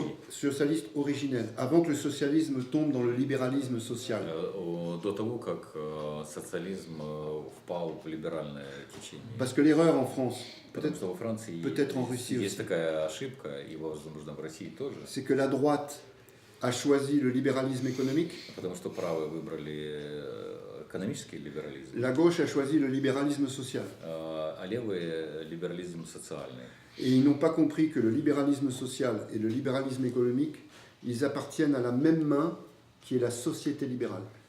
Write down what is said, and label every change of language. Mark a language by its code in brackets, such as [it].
[fr] Socialiste originel, avant que le socialisme tombe dans le libéralisme social. [ru] До того, как социализм впал в либеральное течение. [fr] Parce que l'erreur en France, [ru] Потому что во Франции [fr] peut-être en Russie [ru] есть [fr] aussi, [ru] такая ошибка, и, возможно, в России тоже. [fr] c'est que la droite a choisi le libéralisme économique, [ru] Потому что правые выбрали экономический либерализм, [fr] la gauche a choisi le libéralisme social. [ru] а левые либерализм социальный. [fr] Et ils n'ont pas compris que le libéralisme social et le libéralisme économique, ils appartiennent à la même main qui est la société libérale.